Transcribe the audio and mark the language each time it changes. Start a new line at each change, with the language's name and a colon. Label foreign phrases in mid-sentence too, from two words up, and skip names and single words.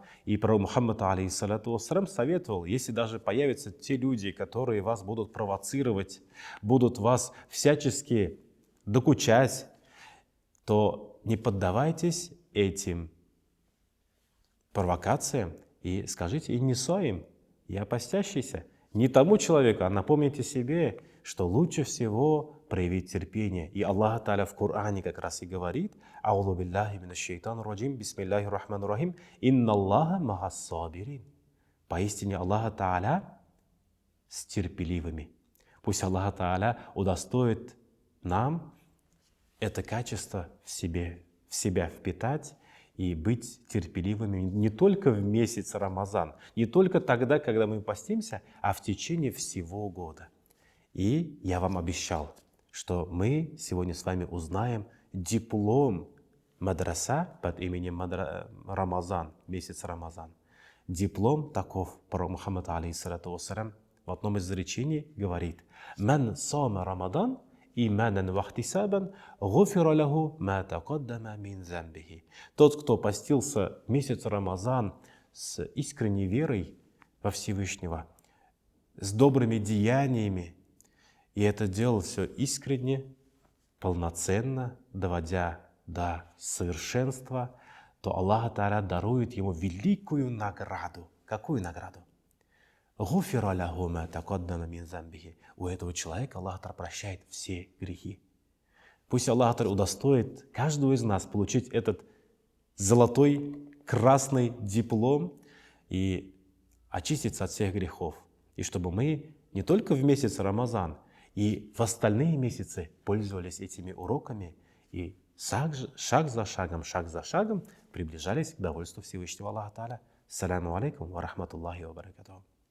Russian: И пророк Мухаммад,
Arabic: عليه الصلاة والسلام,
Russian: советовал: если даже появятся те люди, которые вас будут провоцировать, будут вас всячески докучать, то не поддавайтесь этим провокациям и скажите:
Arabic: «إني صائم,
Russian: я постящийся». Не тому человеку, а напомните себе, что лучше всего проявить терпение. И Аллах Та'аля в Коране как раз и говорит:
Arabic: «أعوذ بالله من الشيطان الرجيم بسم الله الرحمن الرحيم إن الله مع الصابرين».
Russian: Поистине Аллах Та'аля с терпеливыми. Пусть Аллах Та'аля удостоит нам это качество в себя впитать и быть терпеливыми не только в месяц Рамазан, не только тогда, когда мы постимся, а в течение всего года. И я вам обещал, что мы сегодня с вами узнаем диплом мадраса под именем Рамазан, месяц Рамазан. Диплом таков. Пророк Мухаммад,
Arabic: عليه الصلاة والسلام,
Russian: в одном из изречений говорит:
Arabic: «من صام رمضان إيمانا واحتسابا غفر له ما تقدم من ذنبه».
Russian: Тот, кто постился месяц Рамазан с искренней верой во Всевышнего, с добрыми деяниями, и это делал все искренне, полноценно, доводя до совершенства, то Аллах Тааля дарует ему великую награду. Какую награду?
Arabic: «غفر له ما تقدم من ذنبه».
Russian: У этого человека Аллах Тааля прощает все грехи. Пусть Аллах Тааля удостоит каждого из нас получить этот золотой, красный диплом и очиститься от всех грехов. И чтобы мы не только в месяц Рамазан, и в остальные месяцы пользовались этими уроками и шаг за шагом приближались к довольству Всевышнего Аллаха Тааля.
Arabic: السلام عليكم ورحمة الله وبركاته.